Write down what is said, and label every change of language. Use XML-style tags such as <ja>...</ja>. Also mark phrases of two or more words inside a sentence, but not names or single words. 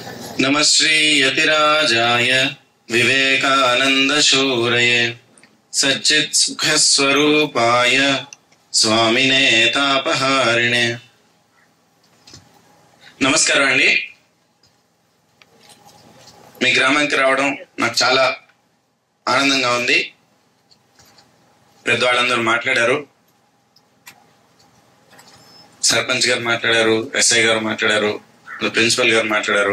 <sa>नमः श्री यतिराजाय विवेकानंदशूरये सच्चित् सुखस्वरूपाय स्वामिने तापहारिणे.</sa> <te>నమస్కారం అండి. మీ గ్రామానికి రావడం నాకు చాలా ఆనందంగా ఉంది. పెద్దవాళ్ళందరూ మాట్లాడారు, సర్పంచ్ గారు మాట్లాడారు, ఎస్ఐ గారు మాట్లాడారు, ప్రిన్సిపల్ గారు మాట్లాడారు.</te>